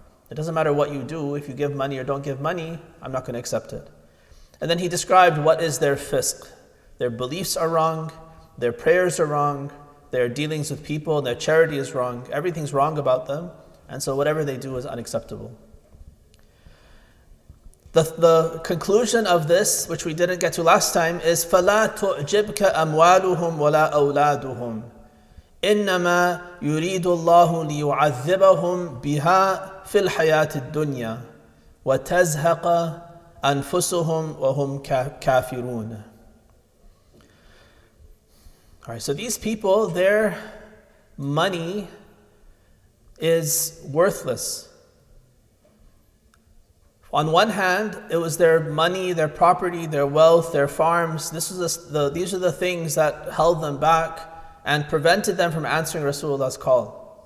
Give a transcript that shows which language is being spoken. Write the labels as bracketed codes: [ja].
[en] It doesn't matter what you do, if you give money or don't give money, I'm not going to accept it. And then he described what is their fisq. Their beliefs are wrong, their prayers are wrong, their dealings with people, their charity is wrong, everything's wrong about them, and so whatever they do is unacceptable. The conclusion of this, which we didn't get to last time, is [ar] فَلَا تُعْجِبْكَ أَمْوَالُهُمْ وَلَا أَوْلَادُهُمْ إِنَّمَا يُرِيدُ اللَّهُ لِيُعَذِّبَهُمْ بِهَا فِي الْحَيَاةِ الدُّنْيَا وَتَزْهَقَ أَنفُسُهُمْ وَهُمْ كَافِرُونَ. [en] All right, so these people, their money is worthless. On one hand, it was their money, their property, their wealth, their farms. These are the things that held them back and prevented them from answering Rasulullah's call.